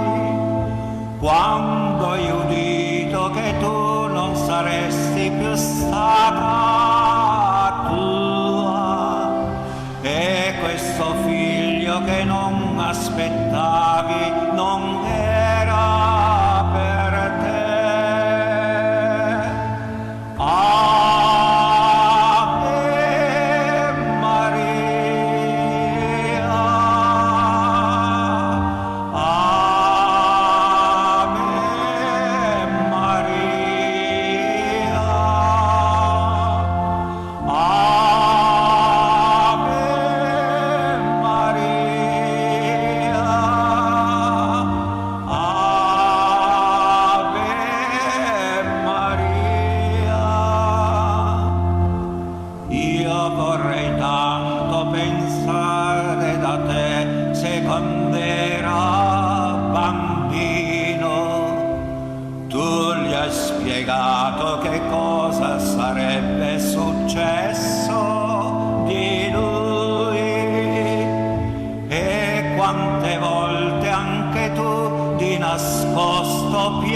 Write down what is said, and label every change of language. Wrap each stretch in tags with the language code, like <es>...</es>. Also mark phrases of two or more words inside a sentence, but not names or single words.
<it>Quando hai udito che tu non saresti più stata tua, e questo figlio che non aspettavi non era per te.</it> <la>Ave Maria, Ave Maria, Ave Maria, Ave Maria.</la> <it>Io vorrei tanto pensare da te, se quando era bambino tu gli hai spiegato che cosa sarebbe successo di lui, e quante volte anche tu di nascosto</it>